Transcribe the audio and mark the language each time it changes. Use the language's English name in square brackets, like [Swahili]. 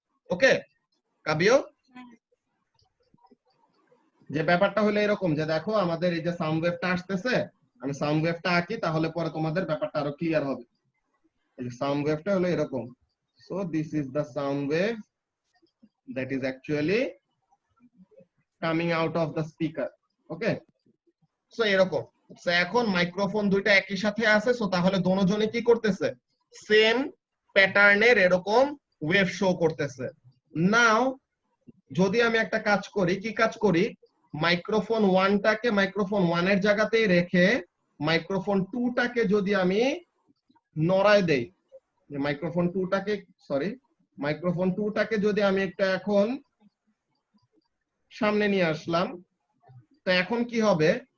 [Bangla] ওকে কাবিও, যে ব্যাপারটা হলো এরকম, যে দেখো আমাদের এই যে সাউন্ড ওয়েভটা আসতেছে, আমি সাউন্ড ওয়েভটা আঁকি তাহলে পরে তোমাদের ব্যাপারটা আরো ক্লিয়ার হবে। এই যে সাউন্ড ওয়েভটা হলো এরকম, [English] So this is the sound wave that is actually coming out of the speaker. Okay, so [Bangla] এরকম। সো এখন মাইক্রোফোন 2টা একই সাথে আছে, সো তাহলে দুজনে কি করতেছে, সেম প্যাটার্নের এরকম ওয়েভ শো করতেছে। নাও যদি আমি একটা কাজ করি, কি কাজ করি, মাইক্রোফোন 1টাকে মাইক্রোফোন 1 এর জায়গাতেই রেখে মাইক্রোফোন 2টাকে যদি আমি নড়ায় দেই, যে মাইক্রোফোন 2টাকে মাইক্রোফোন 2টাকে যদি আমি একটা এখন সামনে নিয়ে আসলাম, তো এখন কি হবে,